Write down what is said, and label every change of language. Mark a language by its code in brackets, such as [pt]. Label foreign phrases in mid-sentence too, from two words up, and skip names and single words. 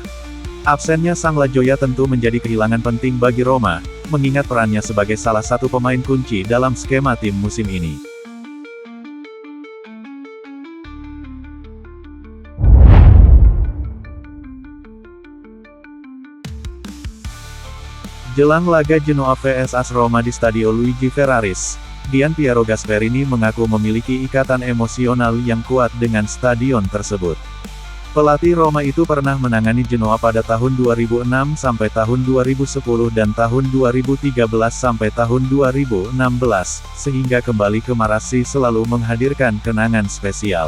[id] Absennya sang Lajoya tentu menjadi kehilangan penting bagi Roma, mengingat perannya sebagai salah satu pemain kunci dalam skema tim musim ini. Jelang laga Genoa vs AS Roma di Stadio Luigi Ferraris, Gianpiero Gasperini mengaku memiliki ikatan emosional yang kuat dengan stadion tersebut. Pelatih Roma itu pernah menangani Genoa pada tahun 2006 sampai tahun 2010 dan tahun 2013 sampai tahun 2016, sehingga kembali ke Marassi selalu menghadirkan kenangan spesial.